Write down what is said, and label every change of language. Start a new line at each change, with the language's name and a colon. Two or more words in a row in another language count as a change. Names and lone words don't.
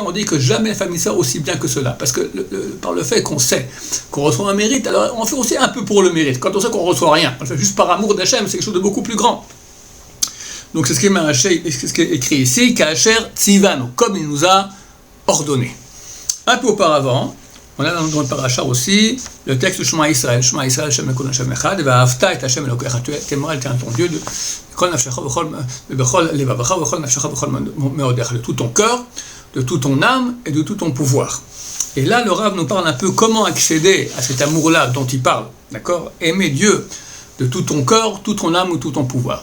French: On dit que jamais la famille sort aussi bien que cela, parce que par le fait qu'on sait qu'on reçoit un mérite, alors on fait aussi un peu pour le mérite. Quand on sait qu'on ne reçoit rien, on le fait juste par amour d'Hachem, c'est quelque chose de beaucoup plus grand. Donc c'est ce qui est écrit ici,
Hebrew: כאשר צונו,
French: comme il nous a ordonné. Un peu auparavant, on a dans le paracha aussi le texte de Shema Israël,
Hebrew: ה' אלוקינו ה' אחד ואהבת את ה' אלוקיך,
French: tu aimeras ton Dieu de
Hebrew: בכל נפשך בכל לבבך בכל נפשך בכל מאודך,
French: de tout ton cœur, de toute ton âme et de tout ton pouvoir. Et là, le Rav nous parle un peu comment accéder à cet amour-là dont il parle, d'accord? Aimer Dieu de tout ton cœur, toute ton âme ou tout ton pouvoir.